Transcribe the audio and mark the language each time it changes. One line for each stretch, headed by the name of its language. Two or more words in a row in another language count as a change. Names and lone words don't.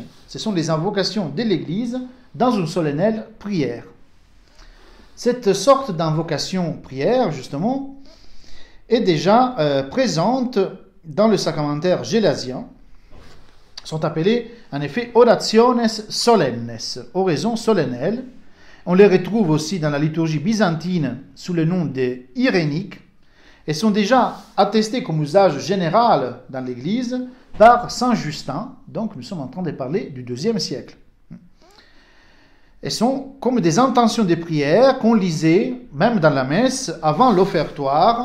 French: Ce sont les invocations de l'Église dans une solennelle prière. Cette sorte d'invocation-prière, justement, est déjà présente dans le sacramentaire gélasien. Sont appelées, en effet,
Latin: orationes solennes,
French: oraisons solennelles. On les retrouve aussi dans la liturgie byzantine sous le nom de iréniques et sont déjà attestées comme usage général dans l'Église par Saint Justin. Donc nous sommes en train de parler du IIe siècle. Elles sont comme des intentions de prière qu'on lisait même dans la messe avant l'offertoire.